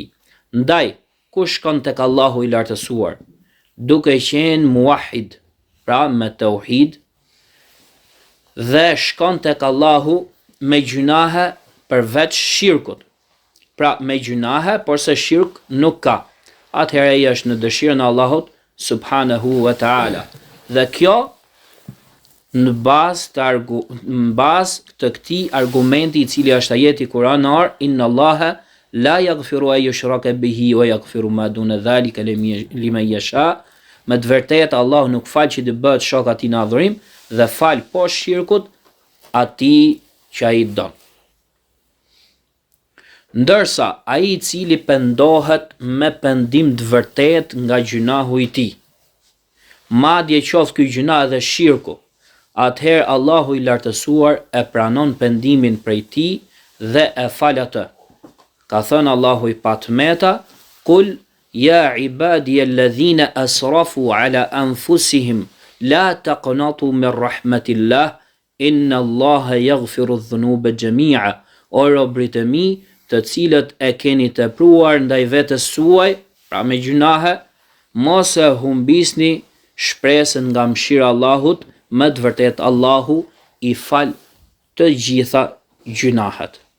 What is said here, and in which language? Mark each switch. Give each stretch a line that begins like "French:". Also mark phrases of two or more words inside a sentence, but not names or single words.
Albanian: Ndaj, kush shkon tek Allahu i lartësuar, duke qenë muahid, pra me tauhid, dhe shkon tek Allahu me gjunahe përveç shirkut, pra me gjunahe, por se shirk nuk ka, atëherë ai është në dëshirën e Allahut
Arabic: سبحانه وتعالى.
Albanian: Dhe kjo në bazë të këtij argumenti i cili është ajeti kuranor,
Arabic: إن الله لا يغفر أن يشرك به ويغفر ما دون ذلك لمن يشاء.
Albanian: Me të vërtetë Allahu nuk fal që të bëhet shok atij në adhurim dhe fal poshtë shirkut atij që ai don. Ndërsa ai i cili pendohet me pendim të vërtet nga gjunahu i tij, madje qoftë ky gjuna dhe shirku, atëherë Allahu i lartësuar e pranon pendimin prej tij dhe e fal atë. Ka thënë Allahu i patmeta,
Arabic: قل يا عبادي الذين أسرفوا على أنفسهم لا تقنطوا من رحمة الله إن الله يغفر الذنوب جميعا.
Albanian: O robërit e mi, të cilët e keni tepruar ndaj vetes suaj, pra me gjunahe, mos e humbisni shpresën nga mëshira e Allahut, më të vërtet Allahu i fal të gjitha gjunahet.